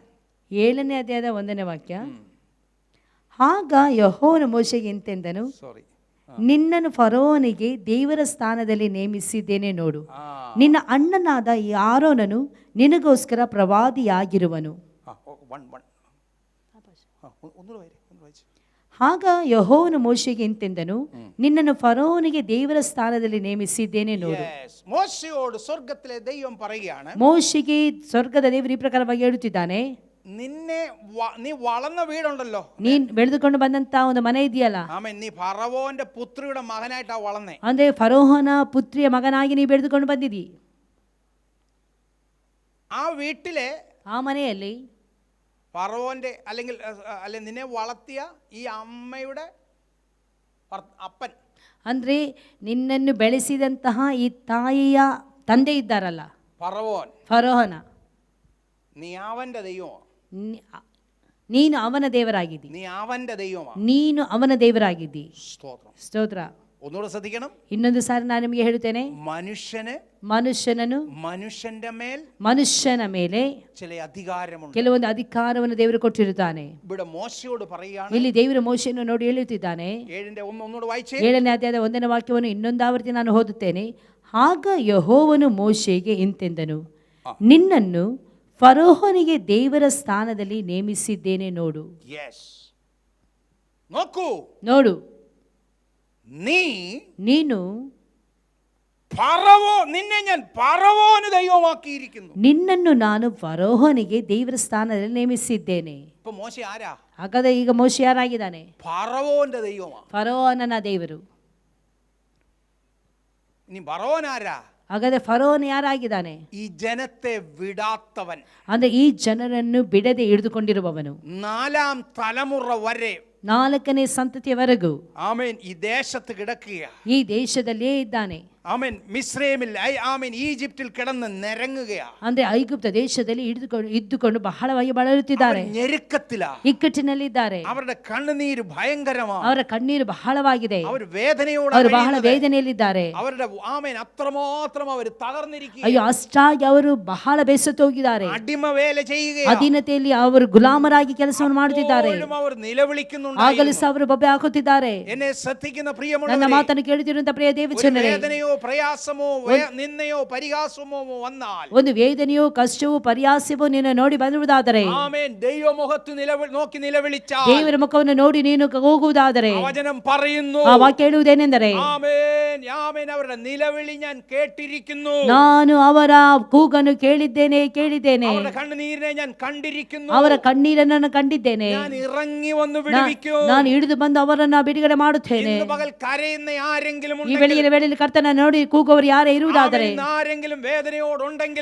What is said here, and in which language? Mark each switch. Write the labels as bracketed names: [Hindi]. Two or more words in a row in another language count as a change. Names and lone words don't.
[Kannada] 7ನೇ ಅಧ್ಯಾಯದ 1ನೇ ವಾಕ್ಯ. ಆಗ ಯೆಹೋವನು ಮೋಶೆಗೆ ಇಂತೆಂದನು, [English] Sorry. [Kannada] ನಿನ್ನನ್ನು ಫರೋವನಿಗೆ ದೇವರ ಸ್ಥಾನದಲ್ಲಿ ನೇಮಿಸಿದ್ದೇನೆ ನೋಡು, ನಿನ್ನ ಅಣ್ಣನಾದ ಈ ಆರೋನನು ನಿನಗೋಸ್ಕರ ಪ್ರವಾದಿಯಾಗಿರುವನು. 1:1. [Malayalam] ഒന്നുകൂടെ വായിച്ചു. [Kannada] ಆಗ ಯೆಹೋವನು ಮೋಶೆಗೆ ಇಂತೆಂದನು, ನಿನ್ನನ್ನು ಫರೋವನಿಗೆ ದೇವರ ಸ್ಥಾನದಲ್ಲಿ ನೇಮಿಸಿದ್ದೇನೆ ನೋಡು. [Malayalam] Yes. ಮೋಶೆಯೋട് സ്വർഗ്ഗത്തിലെ ദൈവം പറയുകയാണ്, [Kannada] ಮೋಶೆಗೆ ಸ್ವರ್ಗದ ದೇವರು ಈ ಪ್ರಕಾರವಾಗಿ ಹೇಳುತ್ತಿದ್ದಾನೆ, [Malayalam] നിന്നെ നീ വളർന്ന വീടുണ്ടല്ലോ, [Kannada] ನೀನ್ ಬೆಳೆದುಕೊಂಡು ಬಂದಂತ ಒಂದು ಮನೆ ಇದೆಯಲ್ಲ, [Malayalam] ആമേൻ, നീ ഫറവോന്റെ പുത്രിയുടെ മകനായിട്ടാ വളർന്നേ. [Kannada] ಅಂದ್ರೆ ಫರೋಹನ ಪುತ್ರಿಯ ಮಗನಾಗಿ ನೀ ಬೆಳೆದುಕೊಂಡು ಬಂದಿದಿ. [Malayalam] ആ വീട്ടിലെ [Kannada] ಆ ಮನೆಯಲ್ಲಿ [Malayalam] ഫറവോന്റെ അല്ലെങ്കിൽ നിന്നെ വളർത്തിയ ഈ അമ്മയുടെ അപ്പൻ, [Kannada] ಅಂದ್ರೆ ನಿನ್ನನ್ನು ಬೆಳೆಸಿದಂತಹ ಈ ತಾಯಿಯ ತಂದೆ ಇದ್ದಾರಲ್ಲ [Malayalam] ഫറവോൻ, [Kannada] ಫರೋಹನ, [Malayalam] നീ അവന്റെ ദൈവമാണ്, [Kannada] ನೀನು ಅವನ ದೇವರಾಗಿದ್ದಿ, [Malayalam] നീ അവന്റെ ദൈവമാണ്. [Kannada] ನೀನು ಅವನ ದೇವರಾಗಿದ್ದಿ. [Malayalam] സ്തോത്രം. [Kannada] ಸ್ತೋತ್ರ. [Malayalam] ഒന്നുകൂടെ ശ്രദ്ധിക്കണം. [Kannada] ಇನ್ನೊಂದು ಸಾರಿ ನಾನು ನಿಮಗೆ ಹೇಳುತ್ತೇನೆ, ಮನುಷ್ಯನನು ಮನುಷ್ಯನ ಮೇಲೆ [Malayalam] ചില അധികാരമുണ്ട്. [Kannada] ಕೆಲವೊಂದು ಅಧಿಕಾರವನ್ನು ದೇವರು ಕೊಟ್ಟಿರುತ್ತಾನೆ. [Malayalam] ഇവിടെ മോശയോട് പറയുകയാണ്, [Kannada] ಇಲ್ಲಿ ದೇವರು ಮೋಶೆಯನ್ನು ನೋಡಿ ಹೇಳುತ್ತಿದ್ದಾನೆ. [Malayalam] 7:1 ഒന്നുകൂടെ വായിച്ചേ. [Kannada] 7ನೇ ಅಧ್ಯಾಯದ 1ನೇ ವಾಕ್ಯವನ್ನು ಇನ್ನೊಂದು ಆವರ್ತಿ ನಾನು ಓದುತ್ತೇನೆ. ಆಗ ಯೆಹೋವನು ಮೋಶೆಗೆ ಇಂತೆಂದನು, ನಿನ್ನನ್ನು ಫರೋಹನಿಗೆ ದೇವರ ಸ್ಥಾನದಲ್ಲಿ ನೇಮಿಸಿದ್ದೇನೆ ನೋಡು. [Malayalam] യെസ്. നോക്കൂ, [Kannada] ನೋಡು, ನೀನು [Malayalam] നിന്നെ ഞാൻ ഫറവോന് ദൈവമാക്കിയിരിക്കുന്നു. [Kannada] ನಿನ್ನನ್ನು ನಾನು ಫರೋಹನಿಗೆ ದೇವರ ಸ್ಥಾನದಲ್ಲಿ ನೇಮಿಸಿದ್ದೇನೆ. [Malayalam] ഇപ്പൊ മോശ ആരാ? [Kannada] ಹಾಗಾದ್ರೆ ಈಗ ಮೋಶೆ ಯಾರಾಗಿದ್ದಾನೆ? [Malayalam] ഫറവോന്റെ ദൈവമാ. [Kannada] ಫರೋಹನ ದೇವರು. [Malayalam] ഇനി ഫറവോൻ ആരാ? [Kannada] ಹಾಗಾದ್ರೆ ಫರೋಹನ ಯಾರಾಗಿದ್ದಾನೆ? [Malayalam] ഈ ജനത്തെ വിടാത്തവൻ, [Kannada] ಅಂದ್ರೆ ಈ ಜನರನ್ನು ಬಿಡದೆ ಹಿಡಿದುಕೊಂಡಿರುವವನು, [Malayalam] 4ാം തലമുറ വരെ, [Kannada] 4ನೇ ಸಂತತಿಯವರೆಗೂ [Malayalam] ആമേൻ, ഈ ദേശത്ത് കിടക്കുക. [Kannada] ಈ ದೇಶದಲ್ಲೇ ಇದ್ದಾನೆ. [Malayalam] ആമേൻ, മിസ്രൈമിൽ, ആമേൻ, ഈജിപ്തിൽ കിടന്ന് നിരങ്ങുകയാ. [Kannada] ಅಂದ್ರೆ ಐಗುಪ್ತ ದೇಶದಲ್ಲಿ ಇದ್ದುಕೊಂಡು ಬಹಳವಾಗಿ ಬಳಲುತ್ತಿದ್ದಾರೆ, [Malayalam] ഞെരുക്കത്തിലാ, [Kannada] ಇಕ್ಕಟ್ಟಿನಲ್ಲಿದ್ದಾರೆ. [Malayalam] അവരുടെ കണ്ണുനീര് ഭയങ്കരമാണ്, [Kannada] ಅವರ ಕಣ್ಣೀರು ಬಹಳವಾಗಿದೆ, [Malayalam] അവർ വേദനയോടെ, [Kannada] ಅವರು ಬಹಳ ವೇದನೆಯಲ್ಲಿದ್ದಾರೆ. [Malayalam] അവരുടെ ആമേൻ അത്രമാത്രം അവർ തകർന്നിരിക്കുക. [Kannada] ಅಯ್ಯೋ, ಅಷ್ಟಾಗಿ ಅವರು ಬಹಳ ಬೇಸತ್ತು ಹೋಗಿದ್ದಾರೆ. [Malayalam] അടിമ വേല ചെയ്യുക, [Kannada] ಅಧೀನತೆಯಲ್ಲಿ ಅವರು ಗುಲಾಮರಾಗಿ ಕೆಲಸವನ್ನು ಮಾಡುತ್ತಿದ್ದಾರೆ. [Malayalam] അവർ ನಿಲವಿളിക്കുന്നുണ്ട്, [Kannada] ಆಗಲೂ ಸಹ ಅವರು ಬೊಬ್ಬೆ ಹಾಕುತ್ತಿದ್ದಾರೆ. [Malayalam] എന്നെ ശ്രദ്ധിക്കുന്ന [Kannada] ನನ್ನ [Malayalam] പ്രിയമുള്ളവരേ, [Kannada] ಮಾತನ್ನು ಕೇಳುತ್ತಿರುವಂತ ಪ್ರಿಯ ದೇವಜನರೇ, [Malayalam] വേദനയോ പ്രയാസമോ നിന്ദയോ പരിഹാസമോ വന്നാൽ, [Kannada] ಒಂದು ವೇದನೆಯೋ ಕಷ್ಟವೋ ಪರ್ಯಾಸವೋ ನಿನ್ನ ನೋಡಿ ಬಂದಿರುವುದಾದರೆ, [Malayalam] ആമേൻ, ദൈവമുഖത്ത് നോക്കി നിലവിളിച്ചാൽ, [Kannada] ದೇವರ ಮುಖವನ್ನು ನೋಡಿ ನೀನು ಹೋಗುವುದಾದರೆ, [Malayalam] വചനം പറയുന്നു, [Kannada] ಆ ವಾಕ್ಯ ಹೇಳುವುದೇನೆಂದರೆ, [Malayalam] ആമേൻ, ആമേൻ, അവരുടെ നിലവിളി ഞാൻ കേട്ടിരിക്കുന്നു, [Kannada] ನಾನು ಅವರ ಕೂಗನ್ನು ಕೇಳಿದ್ದೇನೆ. [Malayalam] അവരുടെ കണ്ണുനീരിനെ ഞാൻ കണ്ടിരിക്കുന്നു, [Kannada] ಅವರ ಕಣ್ಣೀರನ್ನು ನಾನು ಕಂಡಿದ್ದೇನೆ. [Malayalam] ഞാൻ ഇറങ്ങി വന്ന് വിടുവിക്കും. [Kannada] ನಾನು ಹಿಡಿದು ಬಂದು ಅವರನ್ನು ಬಿಡುಗಡೆ ಮಾಡುತ್ತೇನೆ. [Malayalam] ഇന്ന് പകൽ കരയുന്ന ആരെങ്കിലും [Kannada] ಈ [Malayalam] ഉണ്ടെങ്കിൽ, [Kannada] ಬೆಳಗಿನ ವೇಳೆಯಲ್ಲಿ ಕರ್ತನ ನೋಡಿ ಕೂಗುವವರು ಯಾರೇ ಇರುವುದಾದರೆ, [Malayalam] ആമേൻ, ആരെങ്കിലും വേദനയോടുണ്ടെങ്കിൽ,